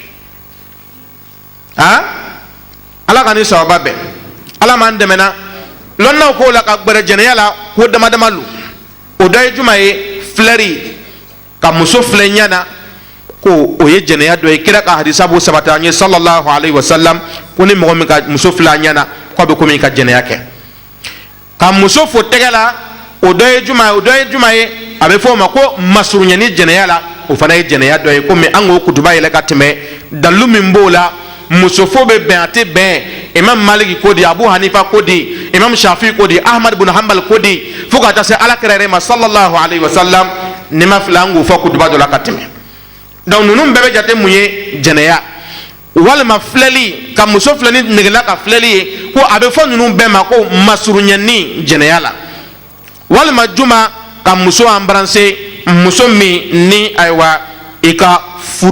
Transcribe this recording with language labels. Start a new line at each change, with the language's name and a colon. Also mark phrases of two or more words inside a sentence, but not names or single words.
Bambara: ala ka ni sababa bɛn ala m'an dɛmɛ na lɔnnaw k'o la ka gbɛrɛ jɛnɛya la ko dama dama lu o dɔ ye juma ye filɛri ka muso filɛ ɲɛ na ko o ye jɛnɛya dɔ ye kira ka hadisa b'o sabati an ye
Arabic: صلى الله عليه وسلم
Bambara: ko ni mɔgɔ min ka muso filɛ a ɲɛ na k'a bɛ komi ka jɛnɛya kɛ ka muso fo tɛgɛ la o dɔ ye juma ye a bɛ fɔ o ma ko masurunyani jɛnɛya la o fana ye jɛnɛya dɔ ye komi an k'o kutuba yɛlɛ ka tɛmɛ dalu min b'o la muso fo bɛ bɛn a tɛ bɛn imam maliki ko di abu hanifa ko di imam shafi ko di ahmad bin hanbal ko di fo ka taa se alakira yɛrɛ ma
Arabic: صلى الله عليه وسلم
Bambara: ni ma fila an k'o fɔ kutuba dɔ la ka tɛmɛ donc ninnu bɛɛ bɛ jate mun ye jɛnɛya walima filɛli ka muso filɛ ni negela ka filɛli ye ko a bɛ fɔ ninnu bɛɛ ma ko masurunyani jɛnɛya la walima juma ka muso embrasser muso min ni ayiwa i ka furu